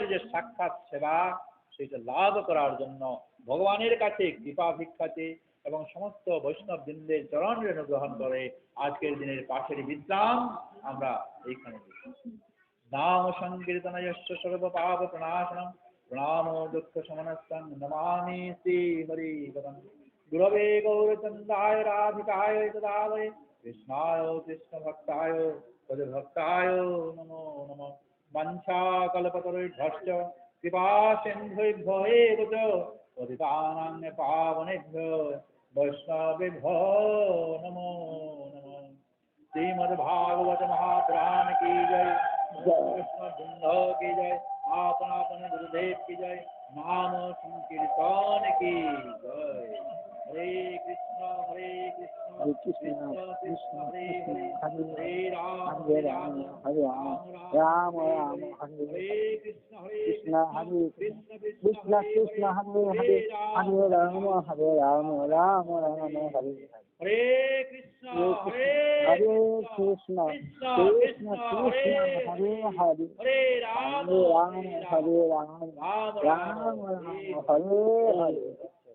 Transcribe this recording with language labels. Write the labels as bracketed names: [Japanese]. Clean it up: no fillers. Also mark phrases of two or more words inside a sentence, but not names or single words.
[Bangla] যে সাক্ষাৎ সেবা সেটা লাভ করার জন্য ভগবানের কাছে কৃপা ভিক্ষাতে এবং সমস্ত বৈষ্ণব বৃন্দের চরণ রেণু গ্রহণ করে আজকের দিনের পাশের বিশ্রাম আমরা এইখানে [Sanskrit] নাম সংকীর্তনয়স্য সর্ব পাপ প্রণাশনম প্রণামো দুঃখ শমনস্যং নমামি শ্রী হরি পদম গুরবে গৌরচন্দ্রায় রাধিকায় তদালয়ে কৃষ্ণায় কৃষ্ণ ভক্তায় পদভক্তায় নমো নমঃ। বাঞ্ছা কল্পতরুভ্যশ্চ কৃপা সিন্ধুভ্যো এব চ পতিতানাং পাবনেভ্যো বৈষ্ণবেভ্যো নমো নমঃ। [Hindi] श्रीमद् भागवत महापुराण की जय, कृष्ण बृंद की जय, आपन आपन गुरुदेव की जय, नाम संकीर्तन की जय। [Sanskrit] हरे कृष्ण कृष्ण कृष्ण हरे हरे, हरे राम राम राम हरे कृष्ण हरे कृष्ण कृष्ण कृष्ण हरे हरे, हरे राम राम राम हरे हरे कृष्ण हरे कृष्ण कृष्ण कृष्ण हरे हरे, हरे राम राम राम राम हरे हरे।